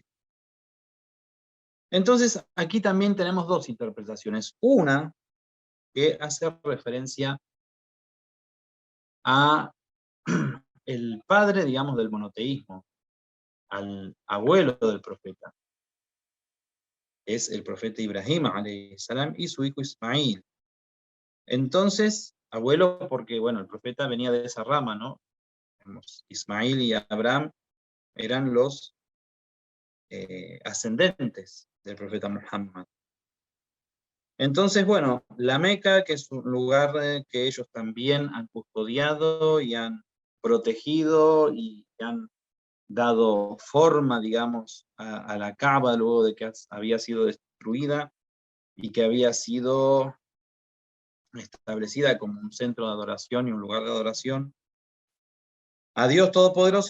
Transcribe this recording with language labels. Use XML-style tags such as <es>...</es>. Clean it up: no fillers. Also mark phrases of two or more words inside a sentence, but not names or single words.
<es>Entonces, aquí también tenemos dos interpretaciones. Una que hace referencia a el padre, digamos, del monoteísmo, al abuelo del profeta. Es el profeta Ibrahim,</es> <ar>عليه السلام,</ar> <es>y su hijo Ismail. Entonces, abuelo, porque, bueno, el profeta venía de esa rama, ¿no? Ismail y Abraham eran los ascendentes del profeta Muhammad. Entonces, bueno, la Meca, que es un lugar que ellos también han custodiado y han protegido y han dado forma, digamos, a la Kaaba luego de que había sido destruida y que había sido establecida como un centro de adoración y un lugar de adoración a Dios Todopoderoso.</es>